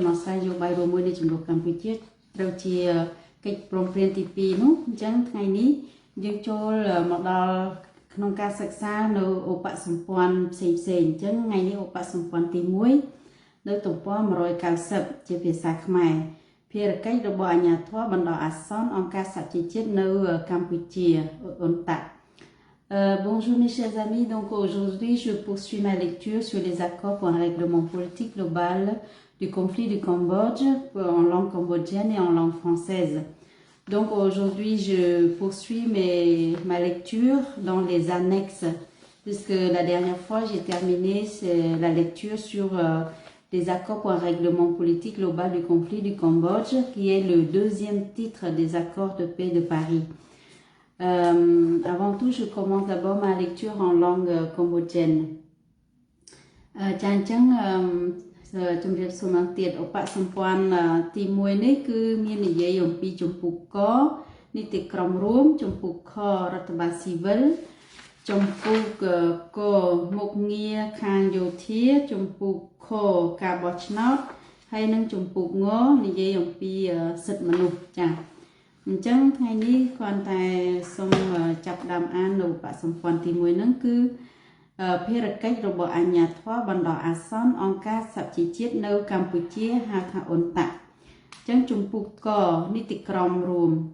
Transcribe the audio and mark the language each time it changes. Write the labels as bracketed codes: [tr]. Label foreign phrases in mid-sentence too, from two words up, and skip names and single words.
[km] ណោះស្រាយនយោបាយរួមមួយនៃចំនួនកម្ពុជាត្រូវជាកិច្ចព្រមព្រៀងទី2នោះអញ្ចឹងថ្ងៃនេះយើងចូលមកដល់ក្នុងការសិក្សានៅឧបសម្ព័ន្ធផ្សេងៗអញ្ចឹងថ្ងៃនេះឧបសម្ព័ន្ធទី1នៅទំព័រ190ជាភាសាខ្មែរភារកិច្ចរបស់អាជ្ញាធរបណ្ដោះអាសន្នអង្គការសហជីវជាតិនៅកម្ពុជា UNTAC. [fr] Bonjour mes chers amis, donc aujourd'hui je poursuis ma lecture sur les accords pour un règlement politique global du conflit du Cambodge en langue cambodgienne et en langue française. Donc aujourd'hui je poursuis ma lecture dans les annexes, puisque la dernière fois j'ai terminé la lecture sur les accords pour un règlement politique global du conflit du Cambodge, qui est le deuxième titre des accords de paix de Paris. Avant tout, je commence d'abord ma lecture en langue cambodgienne. [km] ជំរាបសួរមកទៀតឧបសម្ព័ន្ធទី1នេះគឺមាននិយាយអំពីជំពូកកនីតិក្រមរួមជំពូកខ រដ្ឋបាលស៊ីវិលជំពូកកមុខងារខាងយោធាជំពូកខការបោះឆ្នោតហើយនិងជំពូកងនិយាយអំពីសិទ្ធិមនុស្សចា៎អញ្ចឹងថ្ងៃនេះគ្រាន់តែសូមចាប់ផ្ដើមអាននៅឧបសម្ព័ន្ធទី1ហ្នឹងគឺភារកិច្ចរបស់អាជ្ញាធរបណ្ដោះអាសន្នអង្គការសហជីវជាតិនៅកម្ពុជាហៅថា UNTAC អញ្ចឹងជំពូកកនីតិក្រមរួម